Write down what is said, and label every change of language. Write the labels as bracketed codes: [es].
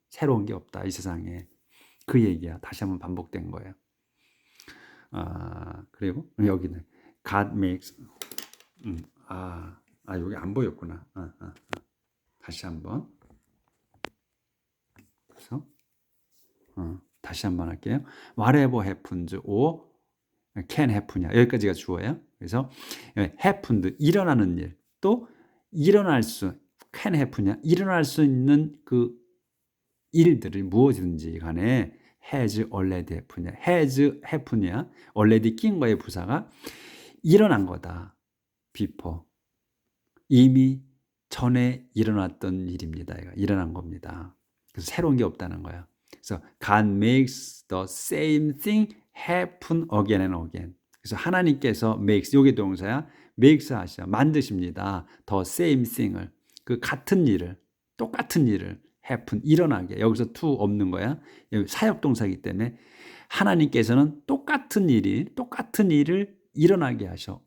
[ko] 새로운 게 없다 이 세상에. 그 얘기야. 다시 한번 반복된 거예요. 그리고 여기는 [en] God makes [ko] 여기 안 보였구나. 다시 한번. 그래서 다시 한번 할게요. [en] Whatever happens or can happen이야. [ko] 여기까지가 주어예요. 그래서 happened 일어나는 일, 또 일어날 수 [en] can happen [ko] 이야. 일어날 수 있는 그 일들이 무엇이든지 간에 [en] has already happen [ko] 이야. [en] has happen이야. [ko] already 낀 거의 부사가 일어난 거다. before 이미 전에 일어났던 일입니다. 일어난 겁니다. 그래서 새로운 게 없다는 거야. 그래서 [en] God makes the same thing happen again and again. [ko] 그래서 하나님께서 makes 요게 동사야. makes 하셔 만드십니다. [en] the same thing [ko] 을 같은 일을 똑같은 일을 happen 일어나게. 여기서 to 없는 거야. 사역 동사이기 때문에 하나님께서는 똑같은 일을 일어나게 하셔.